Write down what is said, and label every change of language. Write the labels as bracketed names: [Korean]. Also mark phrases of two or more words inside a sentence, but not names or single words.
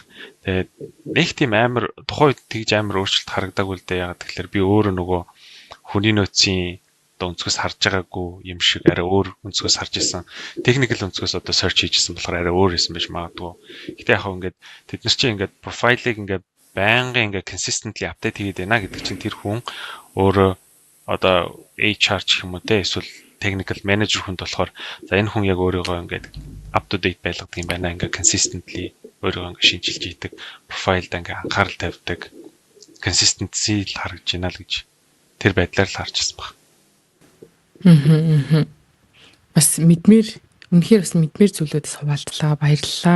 [Mongolian] Тэгээд нэг тийм амар тухайн үед тэгж амар өөрчлөлт харагдаагүй л дээ. Ягаад тэгэхээр би өөрөө нөгөө хүний нөөцийн одоо өнцгөөс харж байгаагүй юм шиг арай өөр өнцгөөс харж исэн. Техникэл өнцгөөс одоо search хийжсэн болохоор арай өөр исэн байж магадгүй. Гэтэ яг хөө ингээд тэд нар чинь ингээд профайлыг ингээд байнгын ингээд [English] consistently update [Mongolian] хийгээд байна гэдэг чинь тэр хүн өөрөө одоо HR ч юм уу те эсвэл [English] technical manager [Mongolian] хүнд болохоор за энэ хүн яг өөрийгөө ингээд [English] up to date [Mongolian] байлгадаг юм байна. Ингээд consistently өөрийгөө ингээд шинжилж хийдэг, профайлд ингээд анхаарал тавьдаг, consistency л харагдж байна л гэж тэр байдлаар л харж ирсэн баг. Бас үнэхээр бас мэдмээр зүйлүүдээс хуваалтлаа, баярлалаа.